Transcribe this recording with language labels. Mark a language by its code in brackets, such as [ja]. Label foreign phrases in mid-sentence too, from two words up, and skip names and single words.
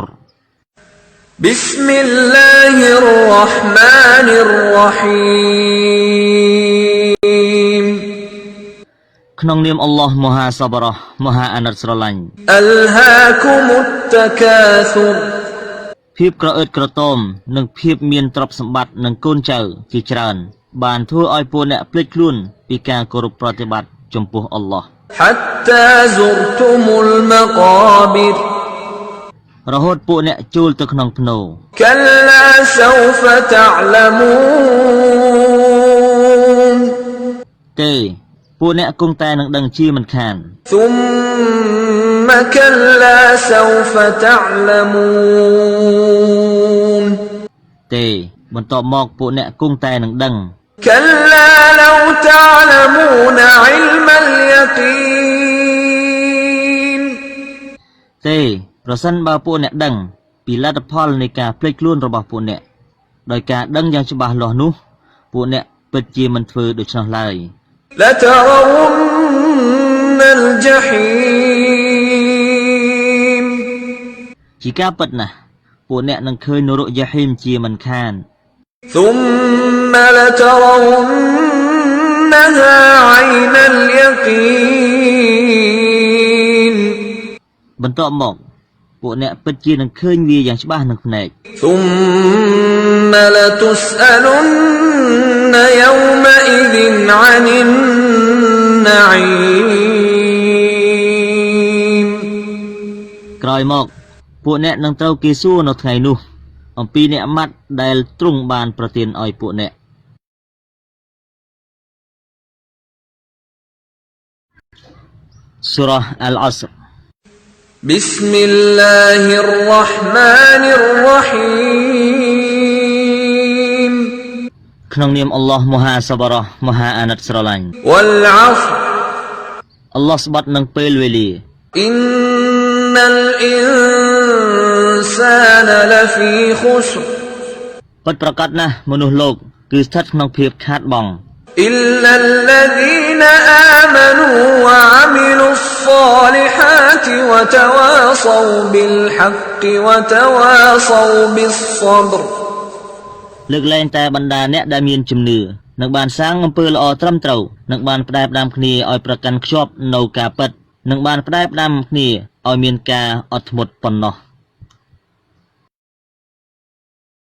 [ar] بسم الله الرحمن الرحيم [km] ក្នុងនាមអល់ឡោះមហាសប្បុរសមហាអាណិតស្រឡាញ់ [ar] ألهاكم التكاثر [km] ភាពក្រអឺតក្រទមនិងភាពមានទ្រព្យសម្បត្តិនិងកូនចៅជាច្រើនបានធ្វើឲ្យពួកអ្នកភ្លេចខ្លួនពីការគោរពប្រតិបត្តិចំពោះអល់ឡោះ [ar] حتى زرتم المقابر [km] រហូតពួកអ្នកចូលទៅក្នុងភ្នូរ [ar] كلا سوف تعلمون [km] ទេពួកអ្នកគង់តែនឹងដឹងជាមិនខាន [ar] ثم كلا سوف تعلمون [km] ទេបន្ទាប់មកពួកអ្នកគង់តែនឹងដឹង [ar] كلا لو تعلمون علم اليقين [km] ទេប្រសិនបើពួកអ្នកដឹងពីលទ្ធផលនៃការភ្លេចខ្លួនរបស់ពួកអ្នកដោយការដឹងយ៉ាងច្បាស់លាស់នោះពួកអ្នកពិតជាមិនធ្វើដូច្នោះឡើយ [ar] لترون الجحيم [km] ជាការពិតណាស់ពួកអ្នកនឹងឃើញនរកយ៉ាហ៊ីមជាមិនខាន [ar] ثم لترونها عين اليقين [km] បន្ទាប់មកពួកអ្នកពិតជានឹងឃើញវាយ៉ាងច្បាស់នឹងភ្នែក [ar] ثم لتسألن يومئذ عن النعيم [km] ក្រោយមកពួកអ្នកនឹងត្រូវគេសួរនៅថ្ងៃនោះអំពីអ្នកម៉ាត់ដែលទ្រង់បានប្រទានឲ្យពួកអ្នក Surah Al-Asr [ar] بسم الله الرحمن الرحيم [km] ក្នុងនាមអល់ឡោះមហាសប្បុរសមហាអាណិតស្រឡាញ់ [ar] والعصر [km] អល់ឡោះស្បត់នឹងពេលវេលា [ar] إن الإنسان لفي خسر [km] ពិតប្រាកដណាស់មនុស្សលោកគឺស្ថិតក្នុងភាពខាតបង់ [ar] إلا الذين آمنوا وعملوا الصالحات وتواصوا بالحق وتواصوا بالصبر [km] លើកលែងតែបណ្ដាអ្នកដែលមានជំនឿនិងបានសាងអំពើល្អត្រឹមត្រូវនិងបានផ្ដែផ្ដាំគ្នាឲ្យប្រកាន់ខ្ជាប់នៅការពិតនិងបានផ្ដែផ្ដាំគ្នាឲ្យមានការអត់ធ្មត់ប៉ុណ្ណោះ